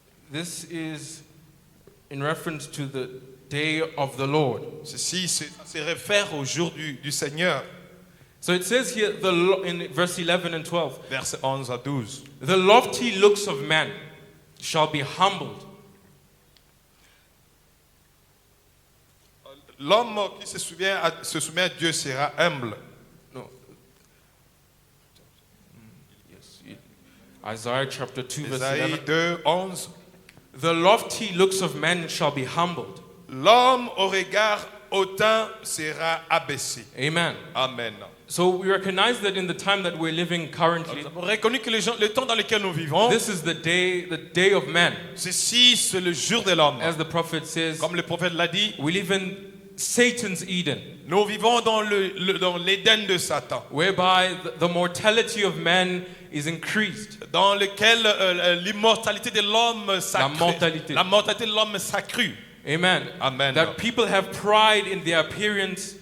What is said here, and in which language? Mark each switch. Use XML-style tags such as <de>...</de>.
<en>This is in reference to the day of the Lord.</en> <fr>Ceci se réfère au jour du Seigneur.</fr> <en>So it says here in verse 11 and 12,</en> <fr>Versets 11 à 12.</fr> <en>the lofty looks of man shall be humbled,</en> <fr>L'homme qui se soumet à Dieu sera humble.</fr> <en>no. Yes. Isaiah chapter 2 verse</en> <fr>Ésaïe 11. 2, 11.</fr> <en>The lofty looks of men shall be humbled.</en> <fr>L'homme au regard hautain sera abaissé. Amen. Amen.</fr> <en>So we recognize that in the time that we're living currently,</en> <fr>Nous avons reconnu que le temps dans lequel nous vivons,</fr> <en>this is the day of man.</en> <fr>ceci c'est le jour de l'homme.</fr> <en>As the prophet says,</en> <fr>Comme le prophète l'a dit,</fr> <en>we live in Satan's Eden,</en> <fr>nous vivons dans l'Éden de Satan,</fr> <en>whereby the mortality of man is increased.</en> <fr>dans lequel l'immortalité de l'homme mortalité. La mortalité de l'homme s'accrue. Amen. Amen.</fr> <en>That people have pride in their appearance,</en>